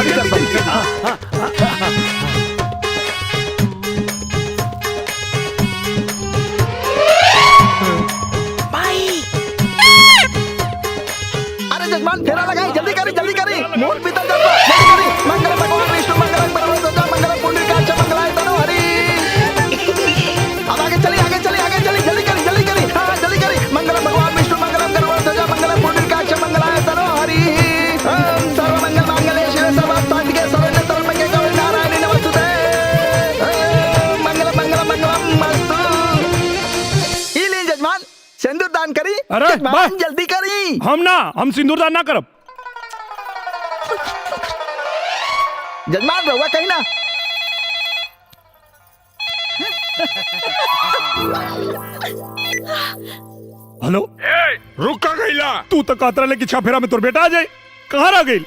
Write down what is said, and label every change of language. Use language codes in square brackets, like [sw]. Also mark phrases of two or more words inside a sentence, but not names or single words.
[bho] अरे जजमान फेरा लगाई, जल्दी करी जल्दी करी। मोर पीतल जलवा, जल्दी करी। [sa] मंगल भगवान विष्णु मंगल परमेश्वर मंगल पुंडरीकाक्ष मंगलाय तनो हरि। [bho] अब आगे चली आगे चली आगे चली, जल्दी करी जल्दी करी। हाँ जल्दी करी। [sa] मंगल भगवान विष्णु मंगल परमेश्वर मंगल पुंडरीकाक्ष मंगलाय तनो हरि। ओम सर्वमंगल मांगल्ये शिवे सर्वार्थसाधिके शरण्ये त्र्यंबके गौरी नारायणी नमोस्तुते। मंगल मंगल मंगलमस्तु। [bho] ई ली जजमान सिंदूर दान करी। अरे जजमान जल्दी करी। हम सिंदूर दान ना करब। जजमान रहुआ कहीं ना। हेलो रुक का गईला, तू तो कहत रहे कि छफेरा में तोर बेटा आ जाए, कहाँ रह गई?